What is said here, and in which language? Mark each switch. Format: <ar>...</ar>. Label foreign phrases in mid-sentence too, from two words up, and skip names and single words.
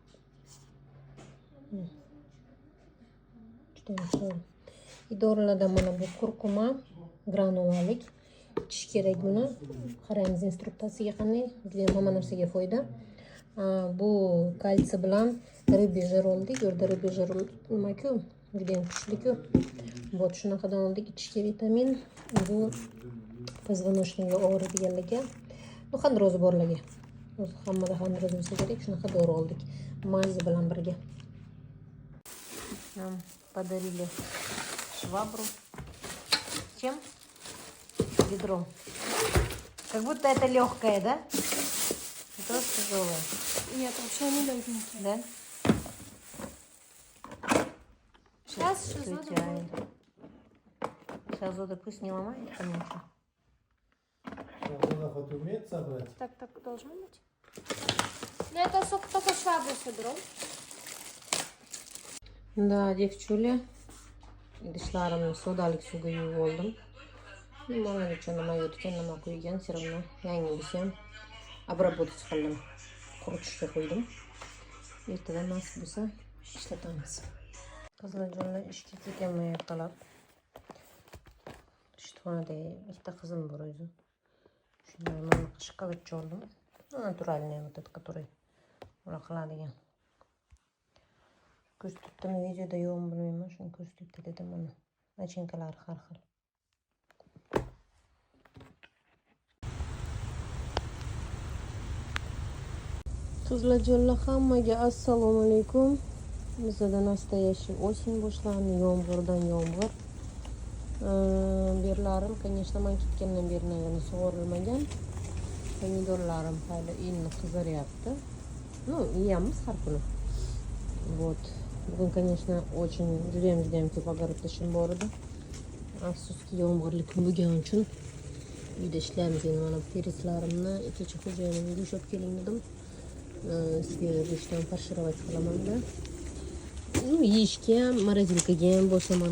<uz>Idoralardan mana bu kurkuma granulalik. Ichish kerak buni. Qaraymiz instruksiyasiga qanday. Juda hamma narsaga foyda. Bu kalsiy bilan</uz> <ru>рыбий жир</ru> <uz>oldik. Yerda</uz> <ru>рыбий жир</ru> <uz>nima-ku? Juda ham kuchli-ku. Вот shunaqadan oldik. Ichishga vitamin. Bu позвоночныйga og'riydiganlarga, bu xandroz borlarga. Hammada xandroz bo'lsa kerak, shunaqa dori oldik. Mazi bilan birga.</uz> <ru>Нам подарили швабру. Чем? Ведро. Как будто это легкое, да? Это тяжелое. Нет, вообще не легенькие. Да? Сейчас надо. Сейчас Зода пусть не ломает, конечно. Она хоть умеет собрать? Так должно быть. Ну, это только швабру соберу. Да, девчуля.</ru> <uz>Idishlarimni sodalik suvga yuvib oldim. Mana uchun nima yutgan, nima qo'ygan,</uz> <ru>все равно</ru> <uz>yangi bo'lsa ham обработать qildim. Quritishga qo'ydim. Ertadan nasib bo'lsa ishlatamiz. Qizlar jonlar ishga ketganman ertalab. Ishxonada ikkita qizim bor o'zi. Shunday mana shokoladcha oldim.</uz> <ru>Натуральный вот этот, который</ru> <uz>ular qiladigan. Ko'rsatdim videoda yo'qmi bilmayman, shuni ko'rsatib dedim mana. Nachinkalari har xil. Qizlar jonlar hammaga assalomu alaykum. Bizda</uz> <ru>настоящий осень</ru> <uz>boshlandi, yomg'irdan yomg'ir. Berlarim, конечно, men ketgandan beri sug'orilmagan. Pomidorlarim hali endi qiziryapti. Ну, yeyamiz har kuni. Вот. Bugun,</uz> <ru>конечно, очень</ru> <uz>judayam ko'p огородda ishim bor edi. Afsuski yomg'irli kun bo'lgani uchun uyda ishlaymiz. Endi mana pereslarimni kecha xo'jayinimga ushlab keling dedim.</uz> <ru>Свежийdan фаршировать</ru> <uz>qilaman-da. Ну, yeyishga ham, morozinkaga ham bo'saman.</uz>